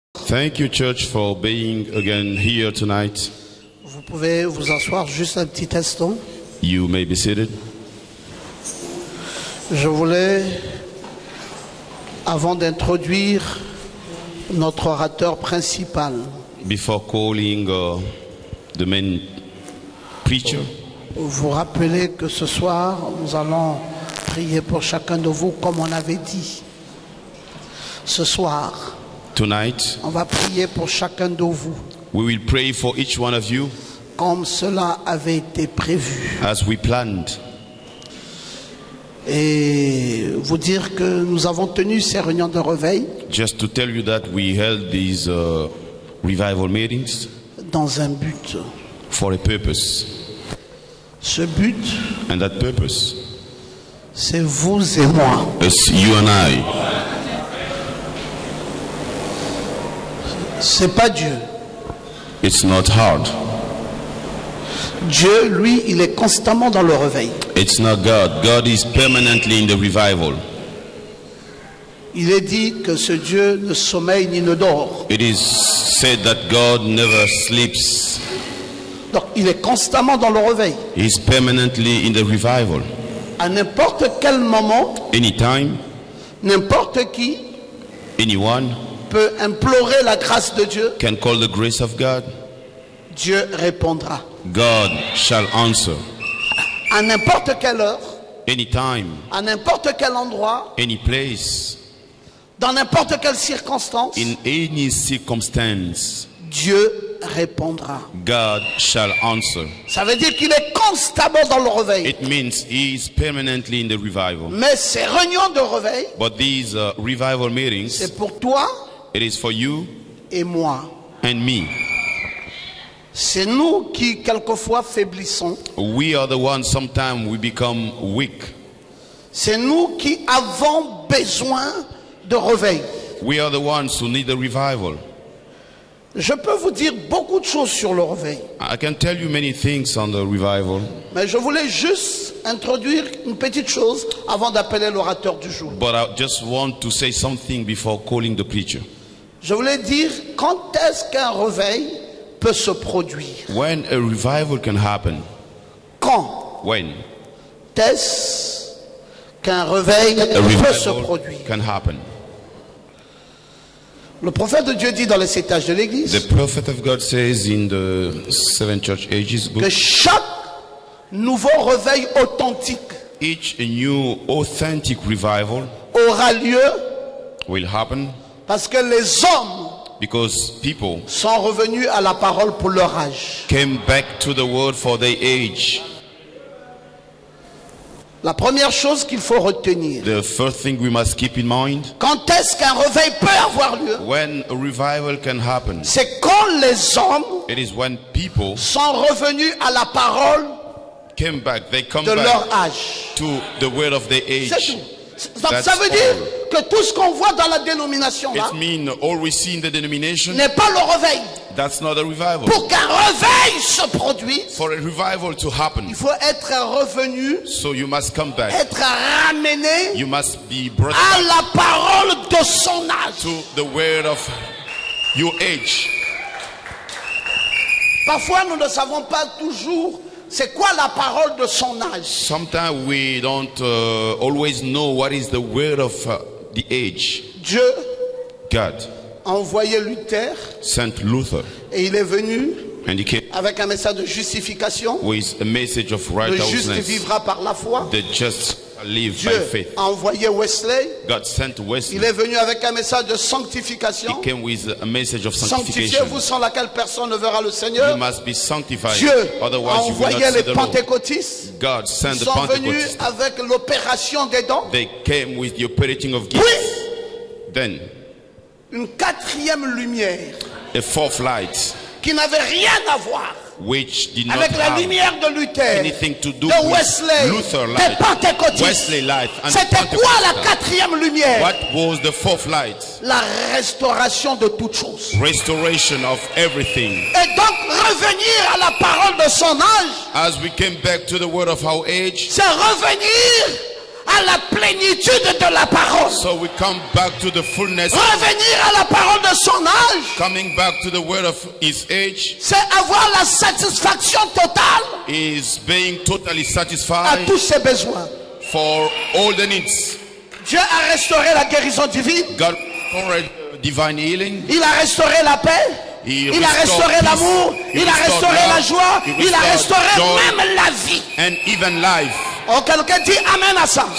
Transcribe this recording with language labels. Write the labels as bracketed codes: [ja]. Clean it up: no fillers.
[en] Thank you, church, for being again here tonight. [fr] Vous pouvez vous asseoir juste un petit instant. [en] You may be seated. [fr] Je voulais, avant d'introduire notre orateur principal, [en] Before calling the main preacher, [fr] vous rappeler que ce soir, nous allons prier pour chacun de vous comme on avait dit. Ce soir, [en] tonight, [fr] on va prier pour chacun de vous [en] we will pray for each one of you [fr] comme cela avait été prévu. [en] as we planned. [fr] Et vous dire que nous avons tenu ces réunions de réveil [en] Just to tell you that we held these revival meetings [fr] dans un but. [en] for a purpose. [fr] Ce but, [en] And that purpose [fr] c'est vous et moi. [en] is you and I. [fr] C'est pas Dieu. [en] It's not hard. [fr] Dieu, lui, il est constamment dans le réveil. [en] It's not God. God is permanently in the revival. [fr] Il est dit que ce Dieu ne sommeille ni ne dort. [en] It is said that God never sleeps. [fr] Donc, il est constamment dans le réveil. [en] He's permanently in the revival. [fr] À n'importe quel moment, [en] Anytime, [fr] n'importe qui [en] anyone [fr] peut implorer la grâce de Dieu. [en] can call the grace of God. [fr] Dieu répondra. [en] God shall answer. [fr] À n'importe quelle heure, [en] Anytime, [fr] à n'importe quel endroit, [en] any place, [fr] dans n'importe quelle circonstance, [en] in any circumstance, [fr] Dieu répondra. [en] God shall answer. [fr] Ça veut dire qu'il est constamment dans le réveil. [en] It means He is permanently in the revival. [fr] Mais ces réunions de réveil, [en] But these revival meetings, [fr] c'est pour toi [en] it is for you [fr] et moi. [en] and me. [fr] C'est nous qui quelquefois faiblissons. [en] We are the ones sometimes we become weak. [fr] C'est nous qui avons besoin de réveil. [en] We are the ones who need the revival. [fr] Je peux vous dire beaucoup de choses sur le réveil. [en] I can tell you many things on the revival, [fr] Mais je voulais juste introduire une petite chose avant d'appeler l'orateur du jour. [en] but I just want to say something before calling the preacher. [fr] Je voulais dire quand est-ce qu'un réveil peut se produire. [en] When a revival can happen, [fr] Quand [en] when [fr] est-ce qu'un réveil [en] a [fr] peut se [en] revival [fr] produire. [en] can happen. [fr] Le prophète de Dieu dit dans les 7 âges de l'église [en] The prophet of God says in the 7 church ages book, [fr] que chaque nouveau réveil authentique [en] each new authentic revival [fr] aura lieu [en] will happen [fr] parce que les hommes [en] because people [fr] sont revenus à la parole pour leur âge. [en] came back to the word for their age. [fr] La première chose qu'il faut retenir, [en] The first thing we must keep in mind, [fr] quand est-ce qu'un réveil peut avoir lieu? [en] when a revival can happen, [fr] C'est quand les hommes [en] it is when people [fr] sont revenus à la parole [en] came back, they come [fr] de leur [en] back [fr] âge. [en] to the word of their [fr] C'est [en] age. [fr] tout. Donc [en] That's [fr] ça veut dire [en] all. [fr] que tout ce qu'on voit dans la dénomination là [en] It means all we see in the denomination, [fr] n'est pas le réveil. [en] that's not a revival. [fr] Pour qu'un réveil se produise, [en] For a revival to happen, [fr] il faut être revenu, [en] so you must come back. [fr] être ramené [en] You must be brought [fr] à [en] back [fr] la parole de son âge. [en] to the word of your age. [fr] Parfois, nous ne savons pas toujours c'est quoi la parole de son âge. [en] Sometimes we don't always know what is the word of the age. [fr] Dieu [en] God [fr] a envoyé Luther [en] sent Luther, [fr] et il est venu [en] and he came [fr] avec un message de justification. [en] with a message of [fr] Le juste [en] righteousness. [fr] vivra par la foi. [en] The just live [fr] Dieu [en] by faith. [fr] a envoyé Wesley. [en] God sent [fr] Il [en] Wesley. [fr] est venu avec un message de sanctification. [en] He came with a message of [fr] Sanctifiez-vous [en] sanctification. [fr] sans laquelle personne ne verra le [en] You [fr] Seigneur. [en] must be sanctified, [fr] Dieu a [en] otherwise you will [fr] envoyé [en] not see [fr] les [en] the Lord. [fr] pentecôtistes. [en] God sent [fr] Ils [en] the [fr] sont venus [en] Pentecost. [fr] avec l'opération des dons. [en] They came with the operating of gifts. [fr] Puis, [en] Then [fr] une quatrième lumière [en] a fourth light, [fr] qui n'avait rien à voir [en] which did not [fr] avec la [en] have [fr] lumière de Luther, [en] anything to do [fr] de [en] with Wesley, Luther [fr] des [en] light, [fr] pentecôtistes. [en] Wesley light, and [fr] C'était quoi la [en] Pentecost. [fr] quatrième lumière? [en] What was the fourth light? [fr] La restauration de toutes choses. [en] Restoration of everything. [fr] Et donc revenir à la parole de son âge, [en] As we came back to the word of our age, [fr] c'est revenir à la plénitude de la parole. [en] So we come back to the fullness, [fr] Revenir à la parole de son âge, [en] coming back to the word of his age, [fr] c'est avoir la satisfaction totale [en] is being totally [fr] à [en] satisfied [fr] tous ses besoins. [en] for all the needs. [fr] Dieu a restauré la guérison divine. [en] God restored divine healing. [fr] Il a restauré la paix. Il a restauré l'amour. Il a restauré la joie. Il a restauré même la vie. [en] And even life. [fr] Oh, quelqu'un dit amen à ça.